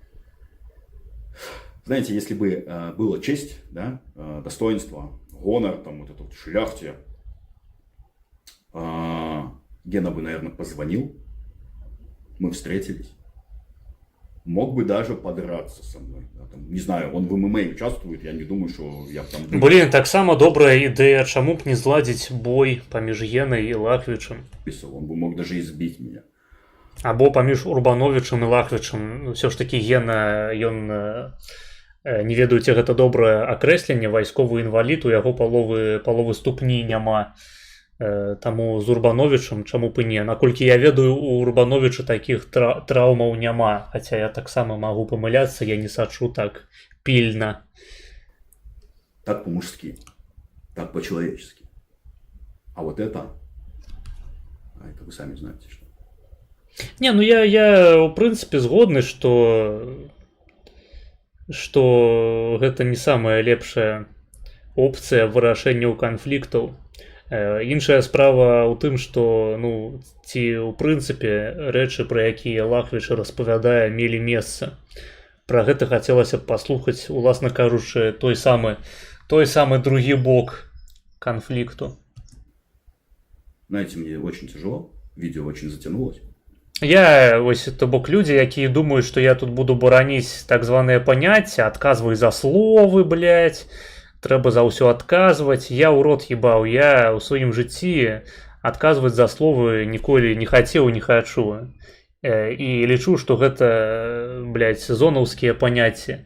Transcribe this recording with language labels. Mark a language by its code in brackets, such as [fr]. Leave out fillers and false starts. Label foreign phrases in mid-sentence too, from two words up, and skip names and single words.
[ru] Знаете, если бы была честь, да, достоинство, гонор, там, вот это вот шляхте, Гена бы, наверное, позвонил, мы встретились. Мог бы даже подраться со мной. Да, там, не знаю, он в ММА участвует, я не думаю, что я там... Блин, [be] таксама добрая ідэя, чаму б не зладзіць бой паміж Генай і Лахвічам. [ru] Он бы мог даже избить меня. [be] Або паміж Урбановичам і Лахвічам. [ru] Все ж таки [be] Гена, ён, не ведаю, ці гэта добрае акрэсленне, вайсковы інвалід, у яго паловы ступні няма. Таму з Урбановичам чаму б і не. Наколькі я ведаю, у Урбановича такіх траўмаў няма. Хаця я таксама магу памыляцца, я не сачу так пільна. [ru] Так по-мужски, так по-человечески. А вот это вы сами знаете, что. [be] Не, ну я в прынцыпе згодны, што гэта не самая лепшая опцыя вырашэння канфліктаў. Іншая справа ў тым, што, ну, ці ў прынцыпе рэчы, пра якія Лахвіч распавядае, мелі месца. Пра гэта хацелася б паслухаць, уласна кажучы, той самы другі бок канфлікту. [ru] Знаете, мне очень тяжело, видео очень затянулось. [be] Я, ось, то бок людзі, якія думаюць, што я тут буду бараніць так званыя паняцці, адказвай за словы, блядь, трэба за ўсё адказваць. Я ў рот ебаў, я ў сваім жыцці адказваць за словы ніколі не хацеў, не хачу. І лічу, што гэта, блядь, зонаўскія паняцці.